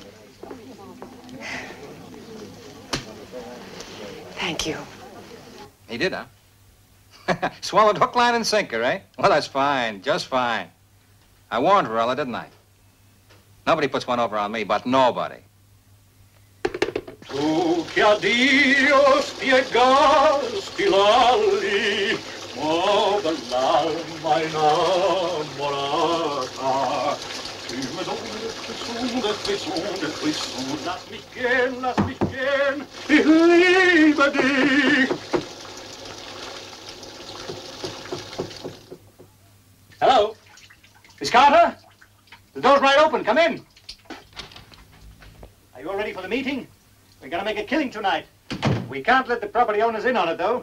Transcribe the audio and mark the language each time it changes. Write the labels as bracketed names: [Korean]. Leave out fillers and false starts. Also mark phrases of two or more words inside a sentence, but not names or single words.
[English] Thank you. He did, huh? Swallowed hook, line, and sinker, eh? Well, that's fine, just fine. I warned Varela, didn't I? Nobody puts one over on me, but nobody. [Italian] Tu che a Dio spiegasti l'ali, ma dall'alma innamorata. [German] Lass mich gehen, ich liebe dich. [English] Hello? Miss Carter? The door's right open. Come in. Are you all ready for the meeting? We're gonna make a killing tonight. We can't let the property owners in on it, though.